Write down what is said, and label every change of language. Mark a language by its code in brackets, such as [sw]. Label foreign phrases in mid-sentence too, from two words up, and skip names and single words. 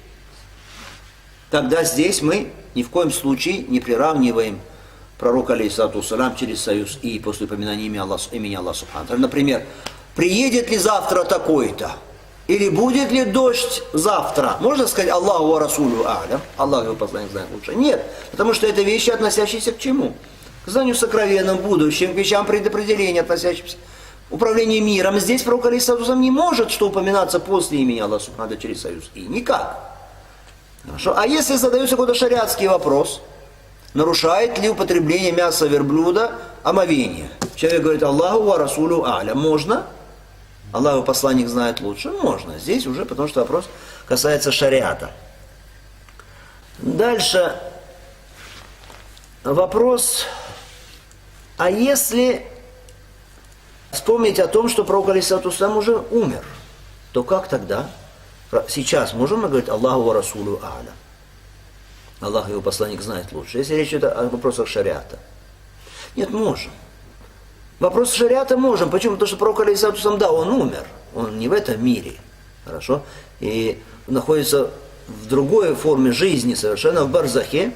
[ru] Тогда здесь мы ни в коем случае не приравниваем пророка [ar] عليه الصلاة والسلام [ru] через союз «и» после упоминания имени Аллаха [ar] سبحانه وتعالى. [ru] Например, приедет ли завтра такой-то? Или будет ли дождь завтра? Можно сказать [ar] الله ورسوله أعلم? [ru] Аллах его посланник знает лучше. Нет, потому что это вещи, относящиеся к чему? К знанию сокровенным, будущим, к вещам предопределения, относящимся к управлению миром. Здесь пророк алейхиссалату не может что упоминаться после имени Аллаха [ar] سبحانه وتعالى [ru] через союз «и». Никак. Хорошо. А если задается какой-то шариатский вопрос, нарушает ли употребление мяса верблюда омовение? Человек говорит [ar] الله ورسوله أعلم. [ru] Можно? Аллах его посланник знает лучше. Можно. Здесь уже, потому что вопрос касается шариата. Дальше вопрос, а если вспомнить о том, что пророк [ar] عليه الصلاة والسلام [ru] уже умер, то как тогда? Сейчас можем мы говорить [ar] الله ورسوله أعلم? [ru] Аллах его посланник знает лучше. Если речь идет о вопросах шариата. Нет, можем. Вопрос шариата можем. Почему? Потому что пророк [ar] عليه الصلاة والسلام, [ru] да, он умер. Он не в этом мире. Хорошо? И находится в другой форме жизни совершенно, в барзахе.